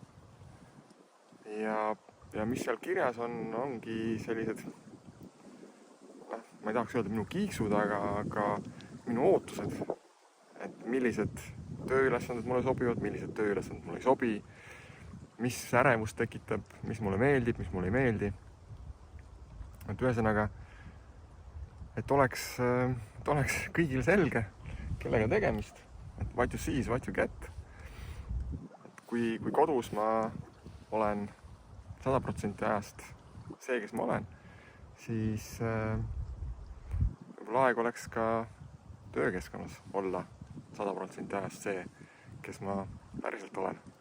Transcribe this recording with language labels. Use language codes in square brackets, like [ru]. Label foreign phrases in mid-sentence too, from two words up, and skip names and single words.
[et] Ja mis seal kirjas ongi sellised, ma ei tahaks öelda minu kiiksud, aga minu ootused, et millised tööülesanded mulle sobivad, millised tööülesanded mulle ei sobi, mis ärevust tekitab, mis mulle meeldib, mis mulle ei meeldi. Et ühesõnaga, et oleks kõigil selge, kellega tegemist, et [en] what you see is what you get. [et] Et kui kodus ma olen 100% ajast see, kes ma olen, siis võib-olla aeg oleks ka töökeskkonnas olla 100% ajast see, kes ma päriselt olen.